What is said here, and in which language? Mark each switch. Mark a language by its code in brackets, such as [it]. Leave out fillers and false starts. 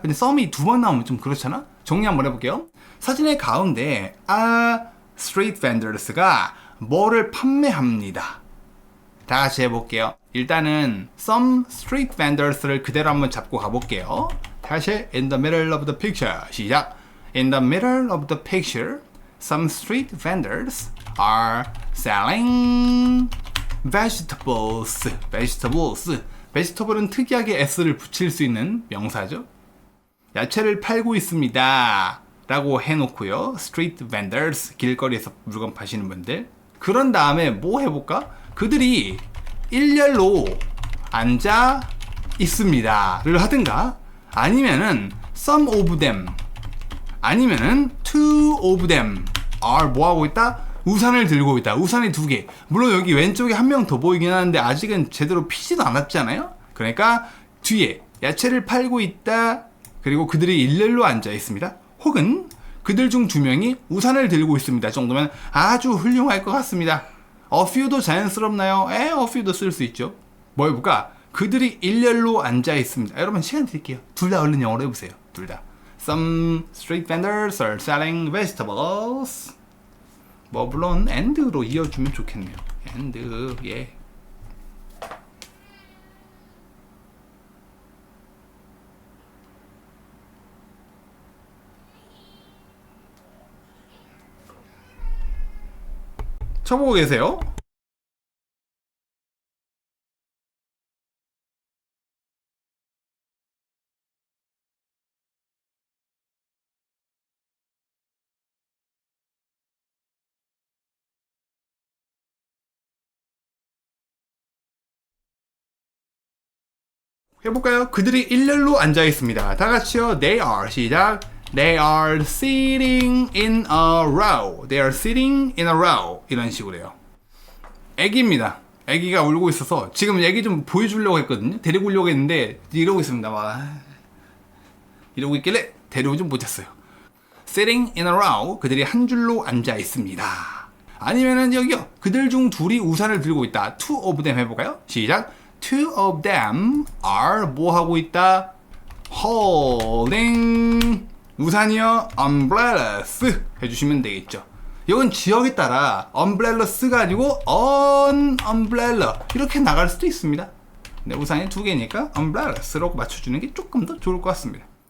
[ko] 근데 some이 2번 나오면 좀 그렇잖아? 정리 한번 해볼게요. 사진의 가운데 street vendors가 뭐를 판매합니다. 다 같이 해볼게요. 일단은 some street vendors를 그대로 한번 잡고 가볼게요. 다시 in the middle of the picture. 시작. [en] In the middle of the picture, some street vendors are selling vegetables. [ko] vegetable은 특이하게 s를 붙일 수 있는 명사죠. 야채를 팔고 있습니다. 라고 해놓고요. street vendors, 길거리에서 물건 파시는 분들. 그런 다음에 뭐 해볼까? 그들이 일렬로 앉아 있습니다를 하든가, 아니면은 [en] some of them, [ko] 아니면은 [en] two of them are [ko] 뭐 하고 있다? 우산을 들고 있다. 우산이 2개. 물론 여기 왼쪽에 한 명 더 보이긴 하는데 아직은 제대로 피지도 않았잖아요. 그러니까 뒤에 야채를 팔고 있다. 그리고 그들이 일렬로 앉아 있습니다. 혹은 그들 중 2명이 우산을 들고 있습니다 정도면 아주 훌륭할 것 같습니다. a few도 자연스럽나요? a few도 쓸 수 있죠. 뭐 해볼까? 그들이 일렬로 앉아 있습니다. 여러분 시간 드릴게요. 둘 다 얼른 영어로 해보세요. 둘 다. [en] Some street vendors are selling vegetables. [ko] 뭐 물론 and로 이어주면 좋겠네요. and, 예. 쳐보고 계세요? 해볼까요? 그들이 일렬로 앉아 있습니다. 다 같이요. [en] They are. [ko] 시작. [en] They are sitting in a row. They are sitting in a row. [ko] 이런 식으로요. 애기입니다. 애기가 울고 있어서 지금 애기 좀 보여주려고 했거든요. 데리고 오려고 했는데 이러고 있습니다. 이러고 있길래 데려오지 못했어요. [en] Sitting in a row. [ko] 그들이 한 줄로 앉아 있습니다. 아니면은 여기요. 그들 중 둘이 우산을 들고 있다. [en] Two of them [ko] 해볼까요? 시작. [en] Two of them are [ko] 뭐 하고 있다? Holding 우산이요. umbrellas 해주시면 되겠죠. 이건 지역에 따라 umbrellas가 아니고 on umbrella 이렇게 나갈 수도 있습니다. 근데 우산이 2개니까 umbrellas라고 맞춰주는 게 조금 더 좋을 것 같습니다.